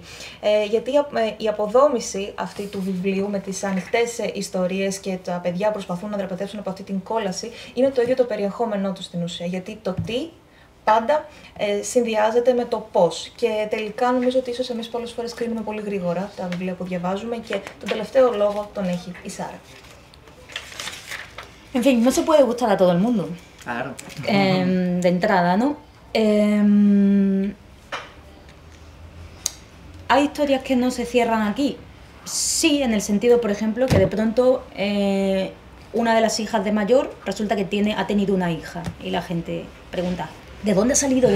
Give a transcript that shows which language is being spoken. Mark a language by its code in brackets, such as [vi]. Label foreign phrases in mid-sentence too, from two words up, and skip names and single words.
[el] Γιατί η αποδόμηση αυτή του βιβλίου με τις ανοιχτές ιστορίες και τα παιδιά προσπαθούν να δραπετεύσουν από αυτή την κόλαση είναι το ίδιο το περιεχόμενό του στην ουσία. Γιατί το τι πάντα συνδυάζεται με το πώς. Και τελικά νομίζω ότι ίσως εμείς πολλές φορές κρίνουμε πολύ γρήγορα τα βιβλία που διαβάζουμε και τον τελευταίο λόγο τον έχει η Σάρα. [es] En fin, no se puede gustar a todo el mundo. Claro. De entrada, ¿no? ¿Hay historias que no se cierran aquí? Sí, en el sentido, por ejemplo, que de pronto una de las hijas de mayor resulta que ha tenido una hija y la gente pregunta, ¿de dónde ha salido?